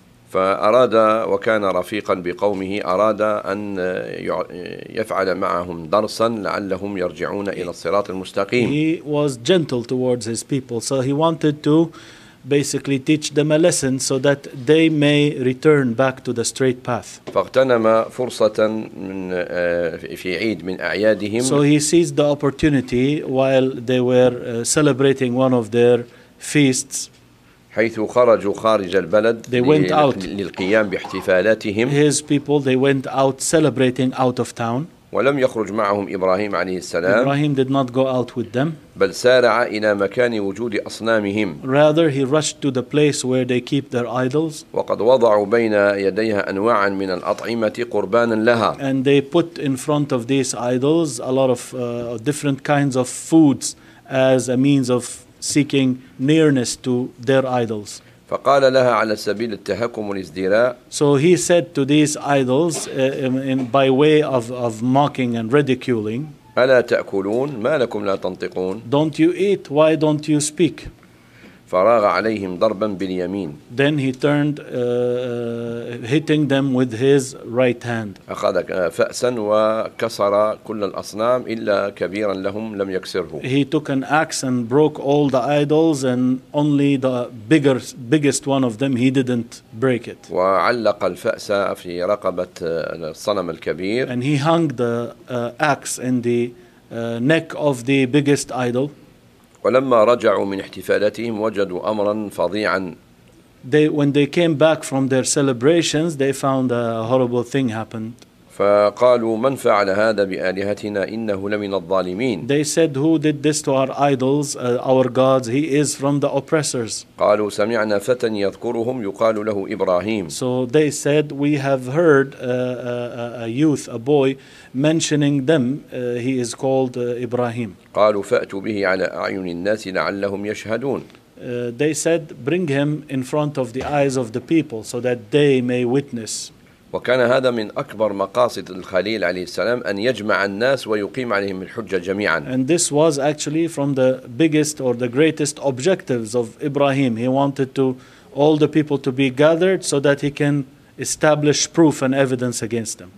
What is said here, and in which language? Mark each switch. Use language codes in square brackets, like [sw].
[ar] فأراد وكان رفيقا بقومه أراد أن يفعل معهم درسا لعلهم يرجعون إلى الصراط المستقيم. [en] He was gentle towards his people, so he wanted to basically teach them a lesson so that they may return back to the straight path. [ar] فاغتنم فرصة من في عيد من أعيادهم. [en] So he seized the opportunity while they were celebrating one of their feasts. [ar] حيث خرجوا خارج البلد. [en] They went out. [ar] للقيام باحتفالاتهم. [en] His people, they went out celebrating out of town. [ar] ولم يخرج معهم إبراهيم عليه السلام. [en] Ibrahim did not go out with them. [ar] بل سارع إلى مكان وجود أصنامهم. [en] Rather, he rushed to the place where they keep their idols. [ar] وقد وضعوا بين يديها أنواعا من الأطعمة قربانا لها. [en] And they put in front of these idols a lot of different kinds of foods as a means of seeking nearness to their idols. [ar] فقال لها على سبيل التهكم والازدراء. [en] So he said to these idols by way of mocking and ridiculing. [ar] ألا تأكلون ما لكم لا تنطقون. [en] Don't you eat? Why don't you speak? [ar] فراغ عليهم ضربا باليمين. [en] Then he turned hitting them with his right hand. [ar] أخذ فأسا وكسر كل الأصنام إلا كبيرا لهم لم يكسره. [en] He took an axe and broke all the idols and only the biggest one of them he didn't break it. [ar] وعلق الفأس في رقبة الصنم الكبير. [en] And he hung the axe in the neck of the biggest idol. [ar] ولما رجعوا من احتفالاتهم وجدوا أمرا فظيعا. [en] When they came back from their celebrations, they found a horrible thing happened. [ar] فقالوا من فعل هذا بآلهتنا إنه لمن الظالمين. [en] They said, who did this to our idols, our gods? He is from the oppressors. [ar] قالوا سمعنا فتى يذكرهم يقال له إبراهيم. [en] So they said, we have heard a youth, a boy, mentioning them. He is called Ibrahim. [ar] قالوا فأتوا به على أعين الناس لعلهم يشهدون. [en] They said, bring him in front of the eyes of the people so that they may witness. [ar] وكان هذا من أكبر مقاصد الخليل عليه السلام أن يجمع الناس ويقيم عليهم الحجة جميعا. [en] And this was actually from the biggest or the greatest objectives of Ibrahim. He wanted to all the people to be gathered so that he can establish proof and evidence against them.